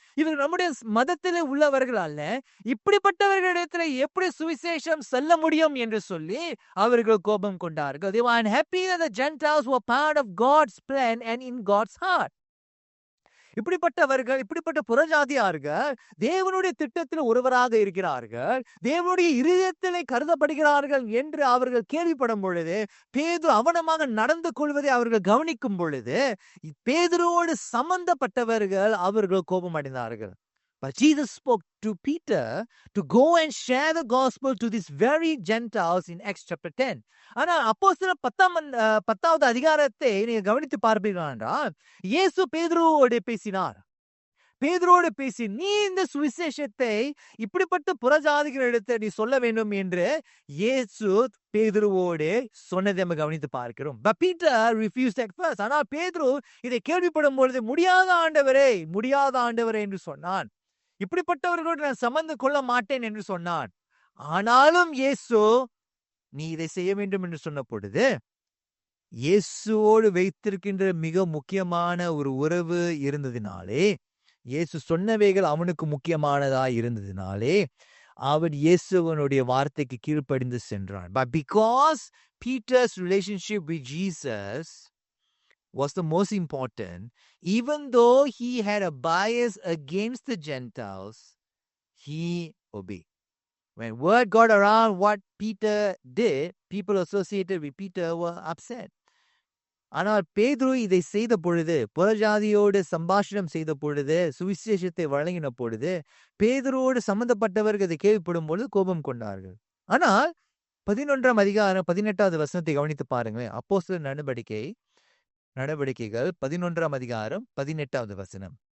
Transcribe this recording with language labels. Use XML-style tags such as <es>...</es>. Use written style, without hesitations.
<ta>இவர்கள் நம்முடைய மதத்திலே உள்ளவர்கள் அல்ல, இப்படிப்பட்டவர்களிடத்தில் எப்படி சுவிசேஷம் செல்ல முடியும் என்று சொல்லி அவர்கள் கோபம் கொண்டார்கள்.</ta> <en>They were unhappy that the Gentiles were part of God's plan and in God's heart.</en> <ta>இப்படிப்பட்டவர்கள், இப்படிப்பட்ட புறஜாதியார்கள் தேவனுடைய திட்டத்தில் ஒருவராக இருக்கிறார்கள், தேவனுடைய இருதயத்திலே கருதப்படுகிறார்கள் என்று அவர்கள் கேள்விப்படும் பொழுது, பேதுரு அவனமாக நடந்து கொள்வதை அவர்கள் கவனிக்கும் பொழுது, பேதுருவோடு சம்பந்தப்பட்டவர்கள் அவர்கள் கோபம் அடைந்தார்கள்.</ta> <en>But Jesus spoke to Peter to go and share the gospel to these very Gentiles in Acts chapter 10.</en> <ta>ஆனால் அப்போஸ்தலர் 10வது அதிகாரத்தை நீங்க கவனித்து பார்ப்பீர்கள் என்றால், இயேசு பேதுருவோடு பேசினார். பேதுருவோடு பேசி, நீ இந்த சுவிசேஷத்தை இப்படிப்பட்ட புறஜாதிகளிடத்தை நீ சொல்ல வேண்டும் என்று இயேசு பேதுருவோடு சொன்னதை நம்ம கவனித்து பார்க்கிறோம்.</ta> <en>But Peter refused at first.</en> <ta>ஆனால் பேதுரு இதை கேள்விப்படும் பொழுது, முடியாத ஆண்டவரே என்று சொன்னான். இப்படிப்பட்டவர்களோடு நான் சம்பந்தம் கொள்ள மாட்டேன் என்று சொன்னான். ஆனாலும் இயேசு நீ இதை செய்ய வேண்டும் என்று சொன்ன பொழுது இயேசுவோடு வைத்திருக்கின்ற மிக முக்கியமான ஒரு உறவு இருந்ததினாலே, இயேசு சொன்னவைகள் அவனுக்கு முக்கியமானதா இருந்ததினாலே, அவன் இயேசுவனுடைய வார்த்தைக்கு கீழ்ப்படிந்து சென்றான்.</ta> <en>But because Peter's relationship with Jesus was the most important, even though he had a bias against the Gentiles, he obeyed. When word got around what Peter did, people associated with Peter were upset.</en> <ta>ஆனால் பேதுரு இதை செய்த பொழுது, புறஜாதியோடு சம்பாஷணம் செய்த பொழுது, சுவிசேஷத்தை வழங்கின பொழுது, பேதுருவோடு சம்பந்தப்பட்டவர்கள் இதை கேள்விப்படும் பொழுது கோபம் கொண்டார்கள். ஆனால் 11ஆம் அதிகாரம் 18வது வசனத்தை கவனித்து பாருங்களேன். அப்போஸ்தலர் நடவடிக்கைகள் 11ஆம் அதிகாரம் 18வது வசனம்.</ta>